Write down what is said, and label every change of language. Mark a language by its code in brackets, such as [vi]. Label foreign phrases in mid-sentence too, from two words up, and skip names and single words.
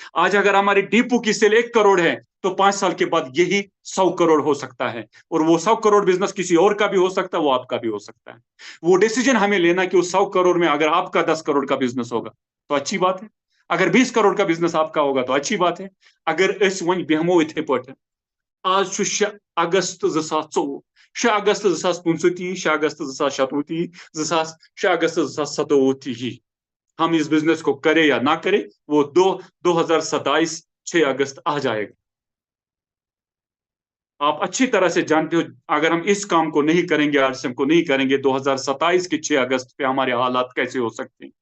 [hi] आज अगर हमारी डिपो की सेल 1 करोड़ है तो 5 साल के बाद यही 100 करोड़ हो सकता है। और वो 100 करोड़ बिजनेस किसी और का भी हो सकता है, वो आपका भी हो सकता है। वो डिसीजन हमें लेना कि उस 100 करोड़ में अगर आपका 10 करोड़ का बिजनेस होगा तो अच्छी बात है, अगर 20 करोड़ का बिजनेस आपका होगा तो अच्छी बात है। अगर इस वन बेहमो इथे पे आज 6 अगस्त 2024, 6 अगस्त 2025, 6 अगस्त 2027, 6 अगस्त 2027, हम इस बिजनेस को करें या ना करें, वो 2027 6 अगस्त आ जाएगा। आप अच्छी तरह से जानते हो, अगर हम इस काम को नहीं करेंगे, आरसीएम को नहीं करेंगे, 2027 के 6 अगस्त पे हमारे हालात कैसे हो सकते हैं?